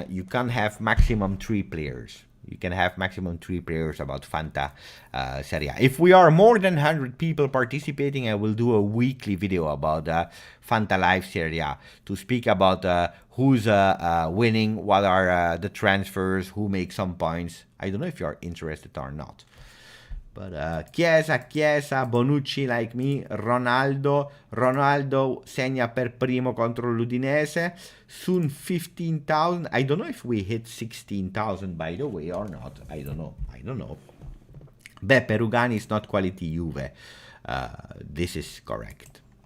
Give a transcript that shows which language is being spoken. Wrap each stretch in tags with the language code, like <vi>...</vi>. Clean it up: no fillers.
<en>You can have maximum 3 players. You can have maximum 3 players about Fanta Serie A. If we are more than 100 people participating, I will do a weekly video about Fanta Live Serie A to speak about who's winning, what are the transfers, who makes some points. I don't know if you are interested or not. But Chiesa, Bonucci like me,</en> <it>Ronaldo segna per primo contro l'Udinese,</it> <en>soon 15,000. I don't know if we hit 16,000 by the way or not. I don't know. Beppe Rugani is not quality Juve. This is correct.</en>